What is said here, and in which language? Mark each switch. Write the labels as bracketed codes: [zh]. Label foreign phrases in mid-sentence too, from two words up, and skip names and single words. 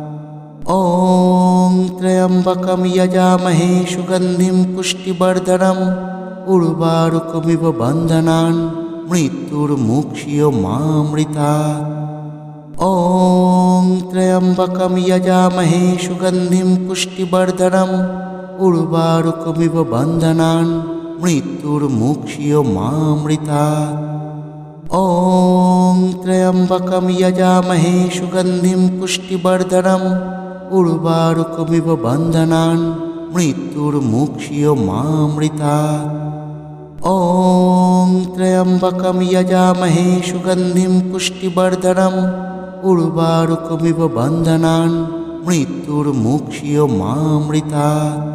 [sa] ॐ त्र्यम्बकं यजामहे सुगन्धिं पुष्टिवर्धनम् उर्वारुकमिव बन्धनान् मृत्युर्मुक्ष्योमामृतात्। ॐ त्र्यम्बकं यजामहे सुगन्धिं पुष्टिवर्धनम् उर्वारुकमिव बन्धनान् মৃত্যুর মুক্ষীয় মামৃতাৎ। ॐ त्र्यम्बकं यजामहे सुगन्धिं पुष्टिवर्धनम् उर्वारुकमिव बन्धनान् मृत्युर्मुक्षीयो मामृतात्। ॐ त्र्यम्बकं यजामहे सुगन्धिं पुष्टिवर्धनम् उर्वारुकमिव बन्धनान् मृत्युर्मुक्षीयो मामृतात्।